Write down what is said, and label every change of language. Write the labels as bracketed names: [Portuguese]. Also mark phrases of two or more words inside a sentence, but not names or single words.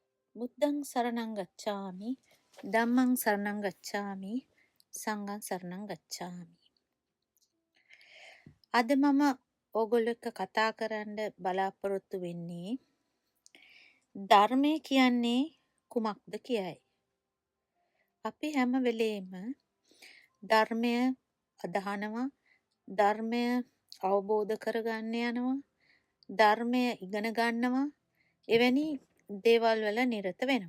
[Pali] බුද්ධං සරණං ගච්ඡාමි ධම්මං සරණං ගච්ඡාමි සංඝං සරණං ගච්ඡාමි. [Sinhala] අද මම ඕගොල්ලෝ එක්ක කතා කරන්න බලාපොරොත්තු වෙන්නේ ධර්මය කියන්නේ කුමක්ද කියයි. අපි හැම වෙලේම ධර්මය අදහනවා, ධර්මය අවබෝධ කරගන්න යනවා, ධර්මය ඉගෙන ගන්නවා, එවැනි දේවල් වල නිරත වෙනවා.